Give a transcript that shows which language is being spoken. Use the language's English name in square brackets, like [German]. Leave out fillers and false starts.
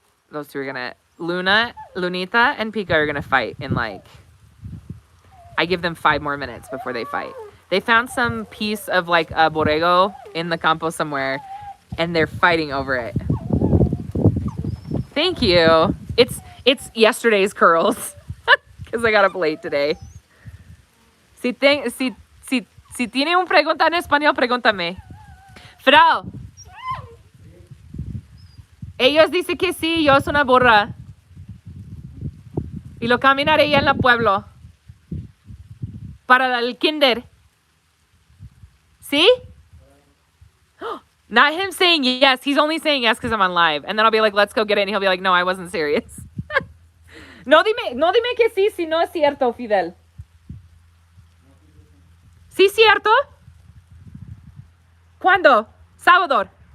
[English] Those two are Lunita and Pika are gonna fight in I give them 5 more minutes before they fight. They found some piece of a borrego in the campo somewhere, and they're fighting over it. Thank you. It's yesterday's curls because I got up late today. [Spanish] Si tiene una pregunta en español, pregúntame. Fidel. Ellos dicen que sí, yo soy una burra. Y lo caminaré en el pueblo. Para el kinder. [English] See? Not him saying yes. He's only saying yes because I'm on live. And then I'll be like, let's go get it. And he'll be like, no, I wasn't serious. [Spanish] No dime que sí si no es cierto, Fidel. ¿Sí cierto? ¿Cuándo? Sábado.